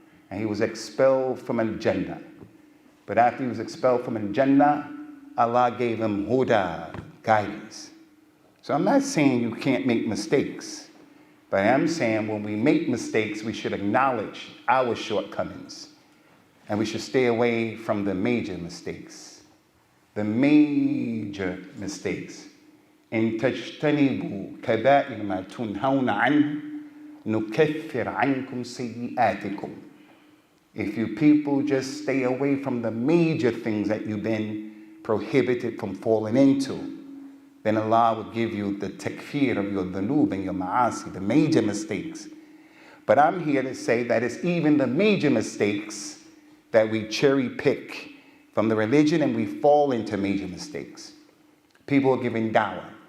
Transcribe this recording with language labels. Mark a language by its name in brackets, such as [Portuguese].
[English] And he was expelled from al-Jannah. But after he was expelled from al-Jannah, Allah gave him huda, guidance. So I'm not saying you can't make mistakes. But I am saying when we make mistakes, we should acknowledge our shortcomings. And we should stay away from the major mistakes. The major mistakes. [Arabic] إن تجتنبوا كبائر ما تنهون عنه نكفر عنكم سيئاتكم. [English] If you people just stay away from the major things that you've been prohibited from falling into, then Allah will give you the takfir of your dhunub and your ma'asi, the major mistakes. But I'm here to say that it's even the major mistakes that we cherry pick from the religion, and we fall into major mistakes. People are giving dawah.